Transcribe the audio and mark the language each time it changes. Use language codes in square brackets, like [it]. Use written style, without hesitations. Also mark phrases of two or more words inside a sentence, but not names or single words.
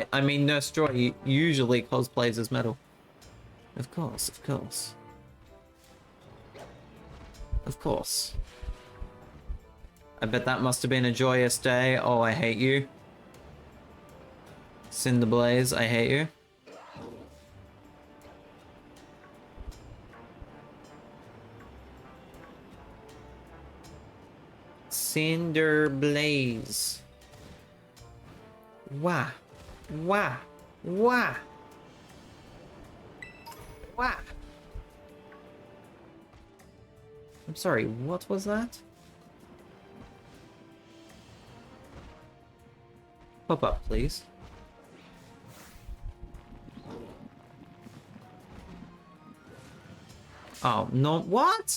[en] I mean, Nurse Joy usually cosplays as Metal. Of course, of course. Of course. I bet that must have been a joyous day. Oh, I hate you. Cinderblaze, I hate you. Cinderblaze. Wah. Wah. Wah. Wah. I'm sorry, what was that? Pop up, please. Oh, no, what?